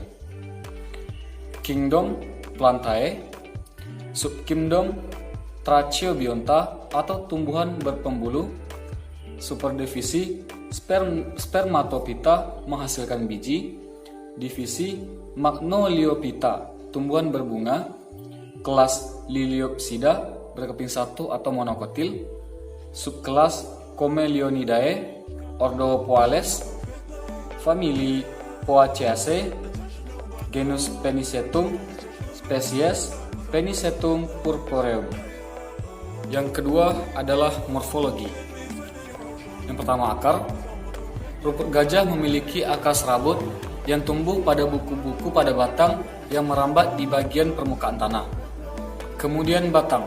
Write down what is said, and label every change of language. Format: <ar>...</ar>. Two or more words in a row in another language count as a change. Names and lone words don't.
<id>Kingdom Plantae, subkingdom Tracheobionta atau tumbuhan berpembuluh, superdivisi Spermatophyta menghasilkan biji, divisi Magnoliophyta tumbuhan berbunga, kelas Liliopsida berkeping satu atau monokotil, subkelas Comelionidae, ordo Poales, famili Poaceae, genus Penicetum, spesies Penicetum purpureum. Yang kedua adalah morfologi. Yang pertama, akar. Rumput gajah memiliki akar serabut yang tumbuh pada buku-buku pada batang yang merambat di bagian permukaan tanah. Kemudian batang.</id>